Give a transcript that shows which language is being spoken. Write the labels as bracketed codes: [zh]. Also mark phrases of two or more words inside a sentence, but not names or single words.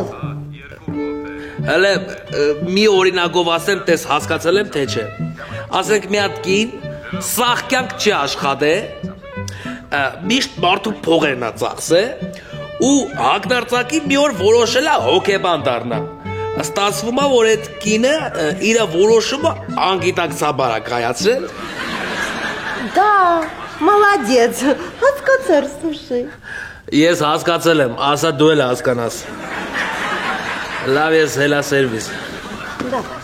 [hy] Հələ մի օրինակով ասեմ, տես հասկացել եմ թե չէ։ Ասենք մի հատ կին սաղ կյանք չի աշխատե, միշտ մարդու փողերն է ծախսե ու հագնարծակի մի օր որոշել է հոգեբան դառնա։ Ստացվում է, որ այդ կինը իր որոշումը անգիտակցաբար է կայացրել։ [ru] Да, молодец. [hy] Հասկացար, слушай։ Ես հասկացել եմ, ասա դու էլ հասկանաս։ Լավ ես հելա սերվիս։ [ru] Да.